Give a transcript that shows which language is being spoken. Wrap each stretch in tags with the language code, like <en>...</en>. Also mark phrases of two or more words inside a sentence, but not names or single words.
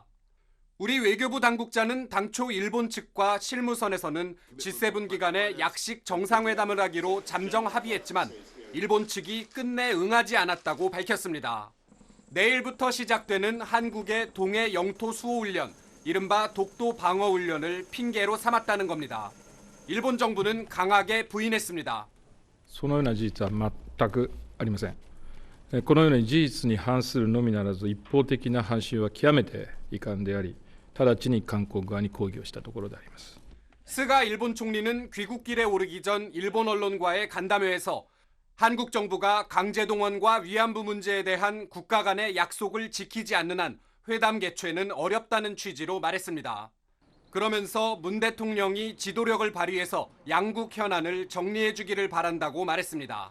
<ko>우리 외교부 당국자는 당초 일본 측과 실무선에서는 G7 기간에 약식 정상회담을 하기로 잠정 합의했지만 일본 측이 끝내 응하지 않았다고 밝혔습니다. 내일부터 시작되는 한국의 동해 영토 수호 훈련, 이른바 독도 방어 훈련을 핑계로 삼았다는 겁니다. 일본 정부는 강하게 부인했습니다.</ko> <ja>そのような事実は全くありません。このような事実に反するのみならず一方的な発信は極めて遺憾であり、直ちに韓国側に抗議をしたところであります。</ja> <ko>스가 일본 총리는 귀국길에 오르기 전 일본 언론과의 간담회에서 한국 정부가 강제동원과 위안부 문제에 대한 국가 간의 약속을 지키지 않는 한 회담 개최는 어렵다는 취지로 말했습니다. 그러면서 문 대통령이 지도력을 발휘해서 양국 현안을 정리해 주기를 바란다고 말했습니다.</ko>